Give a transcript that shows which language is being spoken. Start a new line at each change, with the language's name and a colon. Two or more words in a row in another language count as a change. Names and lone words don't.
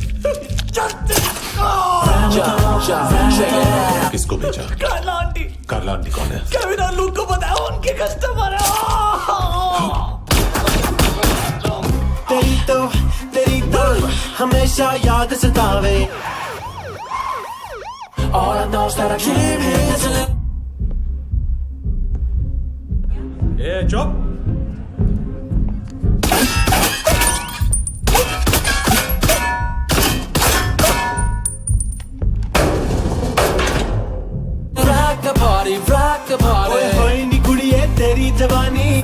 Hindi: किसको भेजा? कार्ला आंटी। कार्ला आंटी कौन है? केविन और लूक को बताया, उनके कस्टमर है। तेरी तो हमेशा याद सतावे।
English: All I know is that I came here to live.
Hindi: ए चुप।
English: Rock the party.
Punjabi: ਓਏ ਹੋਏ ਨੀ ਕੁੜੀਏ ਤੇਰੀ ਜਵਾਨੀ।